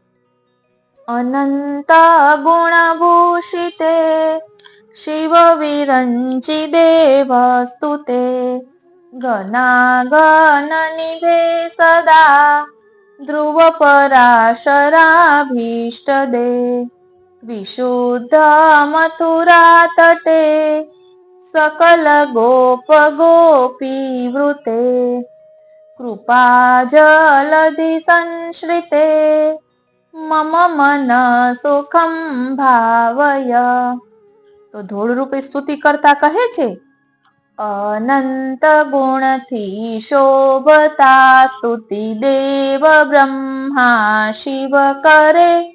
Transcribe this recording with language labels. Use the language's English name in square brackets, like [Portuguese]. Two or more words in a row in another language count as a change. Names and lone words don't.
[Sanskrit] अनंत गुणभूषिते शिव विरंचि देव स्तुते गनागन निभे सदा ध्रुव पराशराभीष्ट दे विशुद्ध मथुरा तटे सकल गोप गोपी वृते कृपा जलधि संश्रिते मम मन सुखम भावय. [Gujarati] તો ધૂળ રૂપે સ્તુતિ કરતા કહે છે, અનંત ગુણથી શોભતા સ્તુતિ દેવ બ્રહ્મા શિવ કરે,